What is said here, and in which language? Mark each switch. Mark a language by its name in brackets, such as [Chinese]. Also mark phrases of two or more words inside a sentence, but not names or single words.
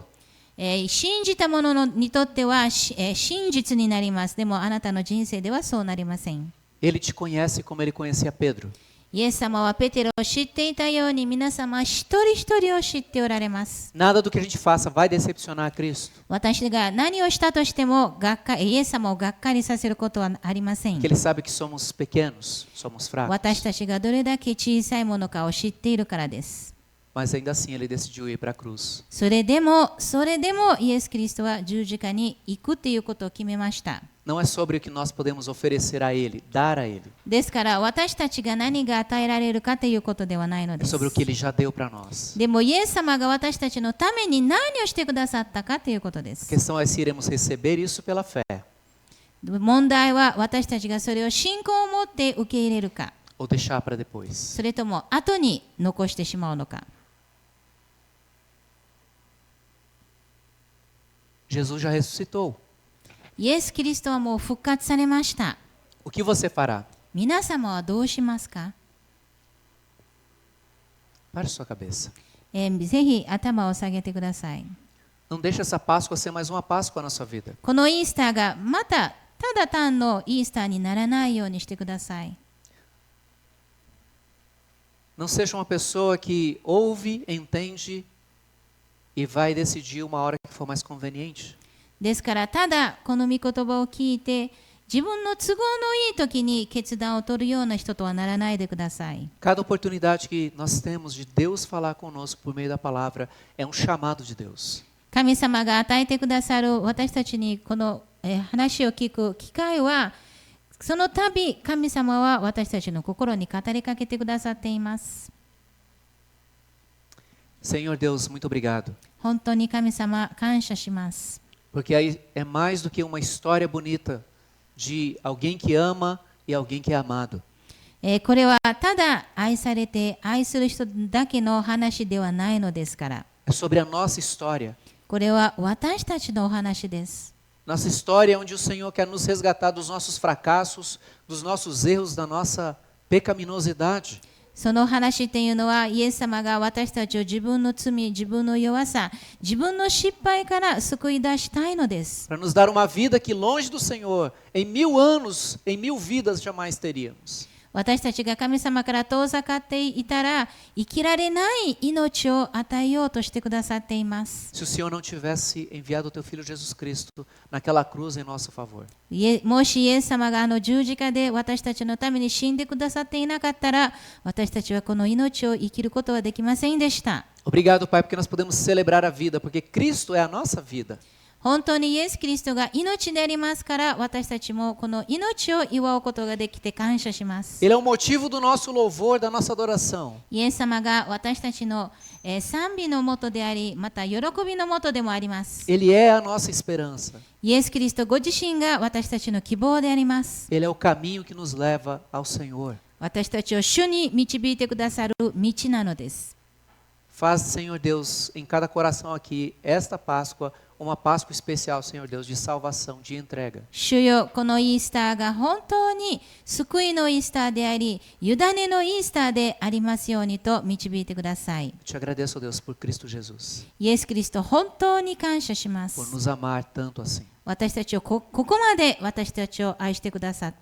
[Japanese] 信じた者にとっては真実になります。でもあなたの人生ではそうなりません。 [Portuguese] Ele te conhece como ele conhecia Pedro. [Japanese] イエス様はペテロを知っていたように皆様一人一人を知っておられます。 [Portuguese] Nada do que a gente faça vai decepcionar a Cristo. [Japanese] 私が何をしたとしてもイエス様をがっかりさせることはありません [Portuguese] Porque。ele sabe que somos pequenos, somos fracos. [Japanese] 私たちがどれだけ小さいものかを知っているからです。 [Portuguese] Mas ainda assim ele decidiu ir para a cruz. [Japanese] それでもイエス・キリストは十字架に行くということを決めました。 [Portuguese] Não é sobre o que nós podemos oferecer a ele, dar a ele. [Japanese] ですから私たちが何が与えられるかということではないの [Portuguese] É [Japanese] です。 [Portuguese] sobre o que ele já deu para nós. [Japanese] でもイエス様が私たちのために何をしてくださったかということで [Portuguese] A [Japanese] す。 [Portuguese] questão é se iremos receber isso pela fé [Japanese] 問題は私たちがそれを信仰を持って受け入れるか、 [Portuguese] ou deixar para depois. [Japanese] それとも後に残してしまうのか。 [Portuguese] Jesus já ressuscitou. [Japanese] イエス・キリストはもう復活されました。 [Portuguese] O que você fará? [Japanese] 皆様はどうしますか？ [Portuguese] Pare sua cabeça. [Japanese] ぜひ頭を下げてください。 [Portuguese] Não deixe essa Páscoa ser mais uma Páscoa na sua vida. [Japanese] このイースターがまたただ単のイースターにならないようにしてください。 [Portuguese] Não seja uma pessoa que ouve, entende e vai decidir uma hora que for mais conveniente. [Japanese] ですからただこの御言葉を聞いて自分の都合のいい時に決断を取るような人とはならないでください。 [Portuguese] Cada oportunidade que nós temos de Deus falar conosco por meio da palavra é um chamado de Deus. [Japanese] 神様が与えてくださる私たちにこの話を聞く機会はその度神様は私たちの心に語りかけてくださっています。 [Portuguese] Senhor Deus, muito obrigado. [Japanese] 本当に神様感謝します。 [Portuguese] Porque aí é mais do que uma história bonita de alguém que ama e alguém que é amado. [Japanese] これはただ愛されて愛する人だけの話ではないのですから。 [Portuguese] É sobre a nossa história. [Japanese] これは私たちのお話です。 [Portuguese] Nossa história onde o Senhor quer nos resgatar dos nossos fracassos, dos nossos erros, da nossa pecaminosidade. [Japanese] その話っていうのはイエス様が私たちを自分の罪、自分の弱さ、自分の失敗から救い出したいのです。 [Portuguese] Para nos dar uma vida que longe do Senhor, em 1000 anos, em 1000 vidas jamais teríamos. [Japanese] 私たちが神様から遠ざかっていたら生きられない命を与えようとしてくださっています。 [Portuguese] Se o Senhor não tivesse enviado o teu Filho Jesus Cristo naquela cruz em nosso favor. [Japanese] もしイエス様が十字架で私たちのために死んでくださっていなかったら私たちはこの命を生きることはできませんでした。 [Portuguese] Obrigado, Pai, porque nós podemos celebrar a vida, porque Cristo é a nossa vida. [Japanese] 本当にイエス・キリストが命でありますから私たちもこの命を祝うことができて感謝します。 [Portuguese] Ele é o motivo do nosso louvor, da nossa adoração. [Japanese] イエス様が私たちの賛美のもとでありまた喜びのもとでもあります。 [Portuguese] Ele é a nossa esperança. [Japanese] イエス・キリストご自身が私たちの希望であります。 [Portuguese] Ele é o caminho que nos leva ao Senhor. [Japanese] 私たちを主に導いてくださる道なのです。 [Portuguese] Faz, Senhor Deus, em cada coração aqui, esta Páscoa, uma Páscoa especial, Senhor Deus, de salvação, de entrega. [Japanese] 主よ、このイースターが本当に救いのイースターであり、委ねのイースターでありますようにと導いてください。 [Portuguese] Te agradeço, Deus, por Cristo Jesus, [Japanese] イエス・キリスト、本当に感謝します。 [Portuguese] por nos amar tanto assim. [Japanese] 私たちをここまで私たちを愛してくださって、